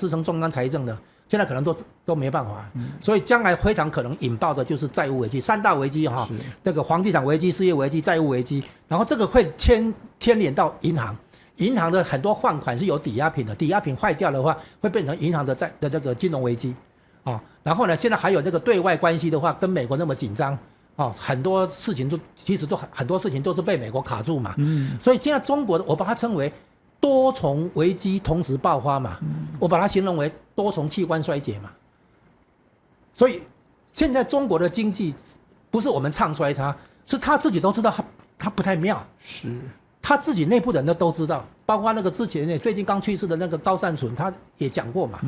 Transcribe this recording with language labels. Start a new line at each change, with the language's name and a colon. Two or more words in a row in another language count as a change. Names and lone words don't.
Chinese: 支撐中央財政的。現在可能都沒辦法，所以將來非常可能引爆的就是債務危機，3大危機哈，這個房地產危機、失業危機、債務危機，然後這個會牽連到銀行，銀行的很多換款是有抵押品的，抵押品壞掉的話，會變成銀行的這個金融危機，然後呢，現在還有這個對外關係的話，跟美國那麼緊張，很多事情很多事情都是被美國卡住嘛，所以現在中國的我把它稱為多重危機同時爆發嘛，我把它形容為多重器官衰竭嘛。所以現在中國的經濟不是我們唱衰它，是他自己都知道它不太妙，是他自己內部人都知道，包括那個之前最近剛去世的那個高善存，他也講過嘛。